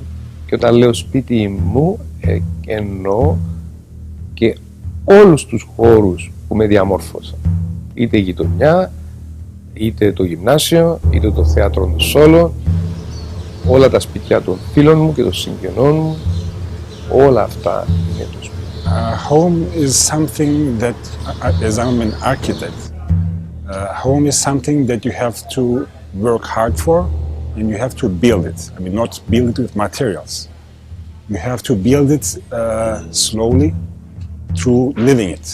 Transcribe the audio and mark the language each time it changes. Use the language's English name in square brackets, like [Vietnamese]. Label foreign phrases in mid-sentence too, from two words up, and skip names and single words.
[Greek] Και όταν λέω σπίτι μου, εννοώ και όλους τους χώρους που με διαμόρφωσαν. Είτε η γειτονιά, είτε το γυμνάσιο, είτε το θέατρο του Σόλο, όλα τα σπίτια των φίλων μου και των συγγενών μου, όλα αυτά είναι το σπίτι. [English] Home is something that, as I'm an architect, home is something that you have to work hard for and you have to build it. I mean, not build it with materials. You have to build it slowly through living it.